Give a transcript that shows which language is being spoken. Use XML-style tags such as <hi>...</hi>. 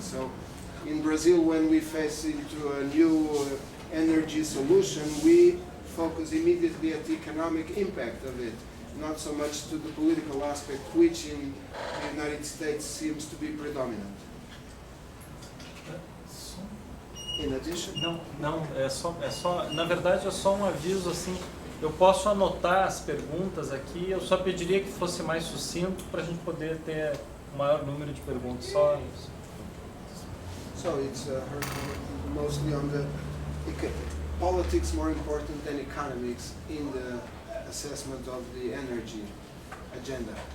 <en>So in Brazil, when we face into a new energy solution, we focus immediately at the economic impact of it, not so much to the political aspect, which in the United States seems to be predominant. In addition?</en> <pt>Não, na verdade é só um aviso assim, eu posso anotar as perguntas aqui, eu só pediria que fosse mais sucinto para a gente poder ter o maior número de perguntas, só isso.</pt> <en>So it's mostly on the politics more important than economics in the assessment of the energy agenda.</en>